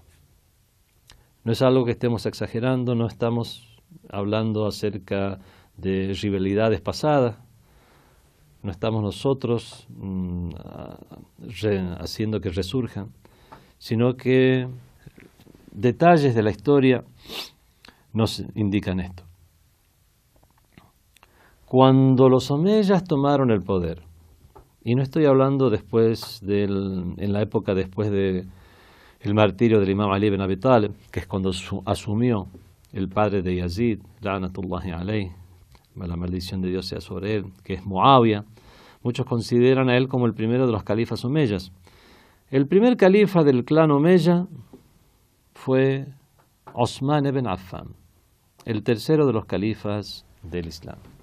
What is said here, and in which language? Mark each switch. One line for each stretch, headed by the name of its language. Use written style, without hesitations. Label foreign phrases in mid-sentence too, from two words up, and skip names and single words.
Spanish: No es algo que estemos exagerando, no estamos hablando acerca de rivalidades pasadas, no estamos nosotros haciendo que resurjan, sino que detalles de la historia nos indican esto. Cuando los omeyas tomaron el poder, y no estoy hablando en la época después del martirio del Imam Ali ibn Abi Talib, que es cuando asumió el padre de Yazid,
Arabic: لعنة الله عليه,
Spanish: la maldición de Dios sea sobre él, que es Muawiyah. Muchos consideran a él como el primero de los califas omeyas. El primer califa del clan omeya fue Osman ibn Affan, el tercero de los califas del Islam.